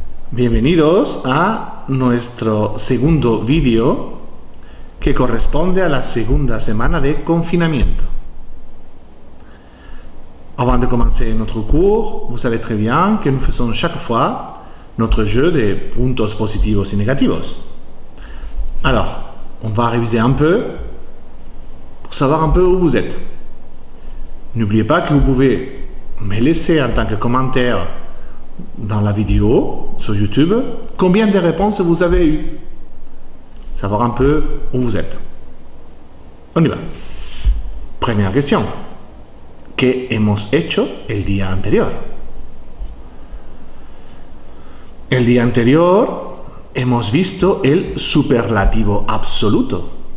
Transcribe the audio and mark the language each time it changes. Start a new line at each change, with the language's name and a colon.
Spanish: Bienvenidos a nuestro segundo vídeo que corresponde a la segunda semana de confinamiento.
French: Avant de commencer notre cours, vous savez très bien que nous faisons chaque fois notre jeu de
Spanish: puntos positivos y negativos.
French: Alors, on va réviser un peu pour savoir un peu où vous êtes. N'oubliez pas que vous pouvez me laisser en tant que commentaire dans la vidéo sur YouTube combien de réponses vous avez eues. Savoir un peu où vous êtes. On y va. Première question.
Spanish: ¿Qué hemos hecho el día anterior? El día anterior hemos visto el superlativo absoluto.